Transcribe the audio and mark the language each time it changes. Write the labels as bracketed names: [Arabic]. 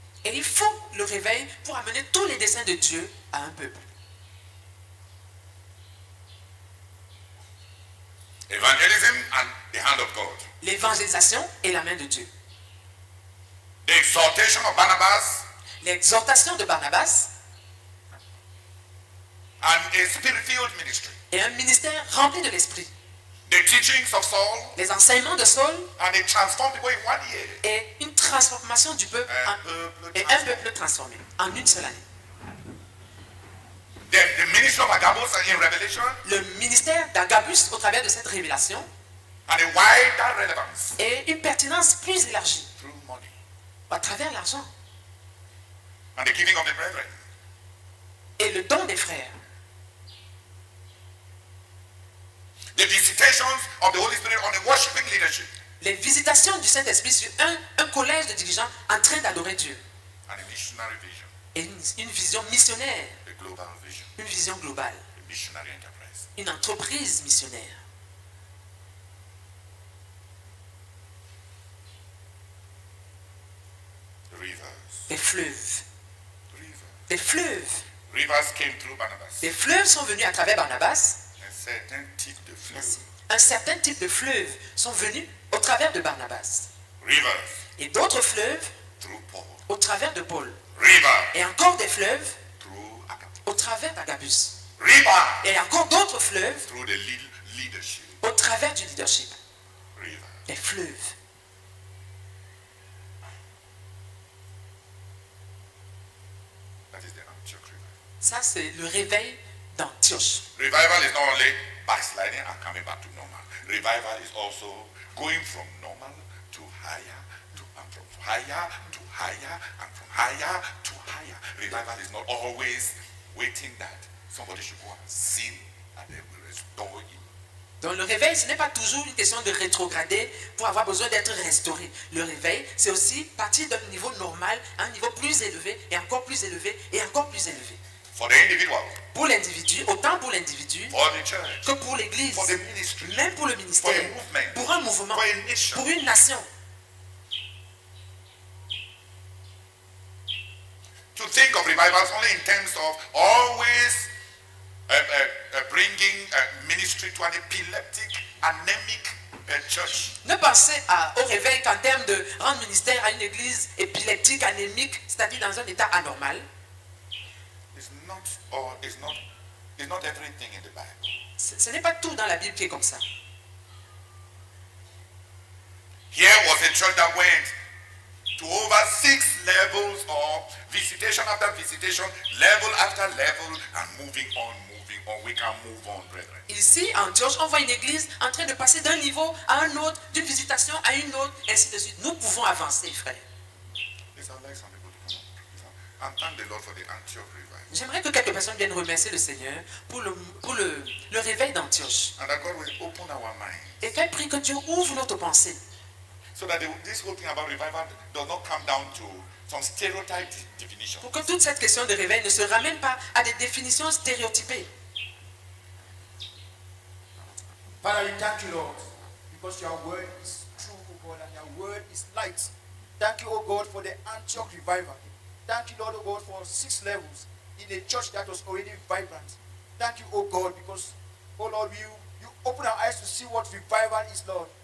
[French] Et il faut le réveil pour amener tous les desseins de Dieu à un peuple. [English] Evangelism and the hand of God. [French] L'évangélisation et la main de Dieu. [English] The exaltation of Barnabas [French] L'exhortation de Barnabas [English] and a spirit-filled ministry. [French] et un ministère rempli de l'esprit. [English] The teachings of Saul [French] Les enseignements de Saul [English] and it transformed people in 1 year. [French] et une transformation du peuple et un peuple transformé en une seule année. [English] The ministry of Agabus in Revelation [French] Le ministère d'Agabus au travers de cette révélation [English] and a wider relevance [French] et une pertinence plus élargie [English] through money [French] à travers l'argent [English] and the giving of the brethren. [French] et le don des frères. [English] The visitations of the Holy Spirit on a worshiping leadership [French] Les visitations du Saint-Esprit sur un collège de dirigeants en train d'adorer Dieu. [English] and a missionary vision, [French] Et une vision missionnaire, [English] a global vision, [French] une vision globale, [English] a missionary enterprise. [French] une entreprise missionnaire. [English] Rivers. [French] Des fleuves, [English] Rivers. [French] des fleuves. [English] Rivers came through Barnabas. [French] Des fleuves sont venus à travers Barnabas. [English] A certain type de flow. [French] Merci. Un certain type de fleuves sont venus au travers de Barnabas. [English] Rivers [French] Et d'autres fleuves [English] through Paul. [French] au travers de Paul. [English] River [French] Et encore des fleuves [English] through Agabus. [French] au travers d'Agabus. [English] River [French] Et encore d'autres fleuves [English] through the leadership. [French] au travers du leadership. [English] River. [French] Des fleuves. [English] That is the Antioch river. [French] Ça, c'est le réveil d'Antioche. [English] Revival is not only backsliding and coming back to normal. Revival is also going from normal to higher, and from higher to higher, and from higher to higher. Revival is not always waiting that somebody should go and sin and then will restore you. [French] Donc le réveil, ce n'est pas toujours une question de rétrograder pour avoir besoin d'être restauré. Le réveil, c'est aussi partir d'un niveau normal à un niveau plus élevé et encore plus élevé et encore plus élevé. [English] For the individual, [French] Pour l'individu, autant pour l'individu [English] for the church, [French] que pour l'église, [English] for the ministry, [French] même pour le [English] for [French] ministère, [English] a movement, [French] pour un mouvement, [English] for a nation. [French] pour une nation. [English] To think of revivals only in terms of always bringing ministry to an epileptic, anemic church. [French] Ne pensez au réveil qu'en termes de rendre ministère à une église épileptique, anémique, c'est-à-dire dans un état anormal. [English] It's not everything in the Bible. [French] Ce n'est pas tout dans la Bible qui est comme ça. [English] Here was a church that went to over 6 levels of visitation after visitation, level after level, and moving on. We can move on, brethren. [French] Ici, en Antioche, on voit une église en train de passer d'un niveau à un autre, d'une visitation à une autre, ainsi de suite. Nous pouvons avancer, frère. [English] These are like and thank the Lord for the Antioch revival. [French] J'aimerais que quelques personnes viennent remercier le Seigneur pour le réveil d'Antioche. [English] And that God will open our minds [French] Et qu'elle prie que Dieu ouvre notre pensée. [English] so that this whole thing about revival does not come down to some stereotype definition. [French] Pour que toute cette question de réveil ne se ramène pas à des définitions stéréotypées. [English] Father, we thank you, Lord, because your word is true, O God, and your word is light. Thank you, O God, for the Antioch revival. Thank you, Lord, O God, for 6 levels in a church that was already vibrant. Thank you, O God, because, O Lord, you open our eyes to see what revival is, Lord.